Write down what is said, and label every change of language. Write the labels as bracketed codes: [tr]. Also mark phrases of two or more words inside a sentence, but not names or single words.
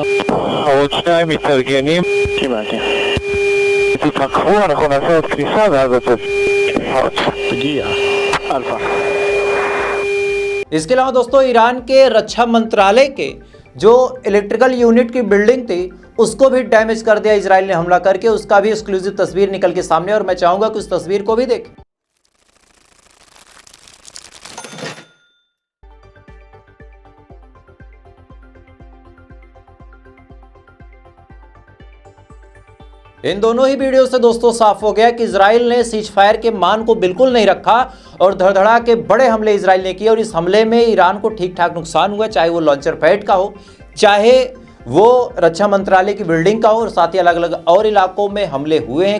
[he] עוד 2 מתארגנים. קיבלתי. תתרככו, אנחנו נעשה עוד כניסה ואז לצאת. תגיע. אלפא. [hi] इसके अलावा दोस्तों ईरान के रक्षा मंत्रालय के जो [en] electrical unit [hi] की बिल्डिंग थी उसको भी डैमेज कर दिया इजराइल ने हमला करके। उसका भी एक्सक्लूसिव तस्वीर निकल के सामने और मैं चाहूंगा कि उस तस्वीर को भी देखें। इन दोनों ही वीडियो से दोस्तों साफ हो गया कि इजराइल ने [en] cease fire [hi] के मान को बिल्कुल नहीं रखा और धड़धड़ा के बड़े हमले इजराइल ने किए और इस हमले में ईरान को ठीक ठाक नुकसान हुआ, चाहे वो [en] launcher pad [hi] का हो, चाहे वो रक्षा मंत्रालय की बिल्डिंग का हो, और साथ ही अलग अलग और इलाकों में हमले हुए हैं।